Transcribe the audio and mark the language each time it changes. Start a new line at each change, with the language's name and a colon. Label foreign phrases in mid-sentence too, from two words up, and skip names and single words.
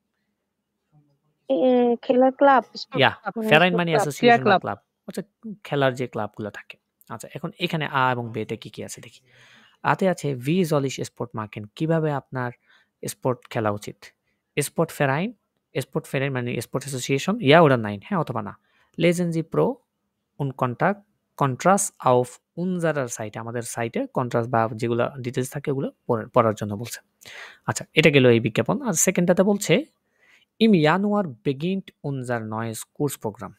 Bangla: খেলার ক্লাব। ইয়া, ফেরাইন মানে অ্যাসোসিয়েশন বা ক্লাব। আচ্ছা, খেলার যে ক্লাবগুলো থাকে। আচ্ছা, এখন এখানে আ এবং বেতে কি কি আছে দেখি। আতে আছে
German: Wie soll ich Sport machen,
Bangla: কিভাবে আপনার স্পোর্ট খেলা উচিত।
German: Sportverein
Bangla: মানে
English: sport association
Bangla: ইয়া
German: oder nein
Bangla: হ্যাঁ অথবা না।
German: Lesen Sie pro und Kontrast auf unserer Seite
Bangla: আমাদের সাইটে কন্ট্রাস্ট বা যেগুলো ডিটেইলস থাকে ওগুলো পড়ার জন্য বলছে। আচ্ছা এটা গেল এই বিজ্ঞাপন। আর সেকেন্ডটাতে বলছে
German: Im Januar beginnt unser neues Kursprogramm.